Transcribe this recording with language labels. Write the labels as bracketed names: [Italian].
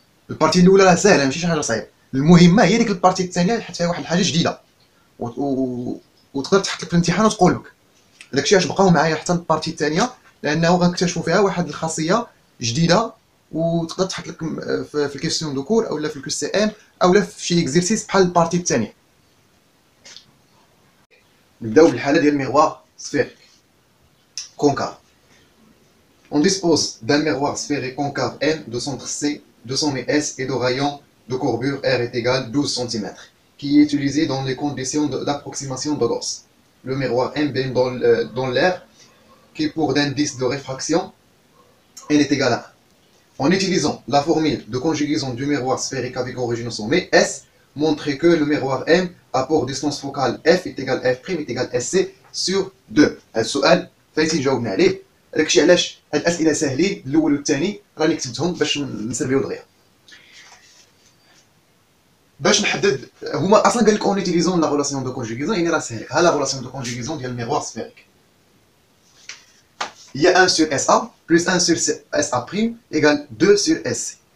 [Arabic] البارتي الاولى راه ساهله ماشي شي حاجه صعيبه، المهمه هي ديك البارتي الثانيه اللي حط فيها واحد الحاجه جديده وتقدر تحط لك في الامتحان وتقول لك داكشي علاش بقاو معايا حتى البارتي الثانيه، لانه غنكتشفوا فيها واحد الخاصيه جديده وتقدر تحط لك في الكيستيون دو كور اولا في الكيو سي ام اولا في شي اكزرسيس بحال البارتي الثانيه. نبداو بالحاله ديال الميغوار سفيريك concave. [French] On dispose d'un miroir sphérique concave M de centre C, de sommet S et de rayon de courbure R est égal 12 cm, qui est utilisé dans les conditions d'approximation de Gauss. Le miroir M baigne dans l'air, qui pour d'indice de réfraction, N est égal à 1. En utilisant la formule de conjugaison du miroir sphérique avec origine au sommet S, montrez que le miroir M a pour distance focale F est égal à F' est égal à SC sur 2. [Arabic] السؤال فايتين جاوبنا عليه، داكشي علاش هاد الاسئله ساهلين الاول والثاني راني كتبتهم باش نسربيو دغيا. باش نحدد هما اصلا قال لك [French] اون يوتيليزون لا ريلاسيون دو كونجوغيزون، [Arabic] يعني راه ساهل. ها لا ريلاسيون دو كونجوغيزون ديال الميغوار سفيريك هي [French] 1 sur SA plus 1 sur SA' égale 2 sur SC.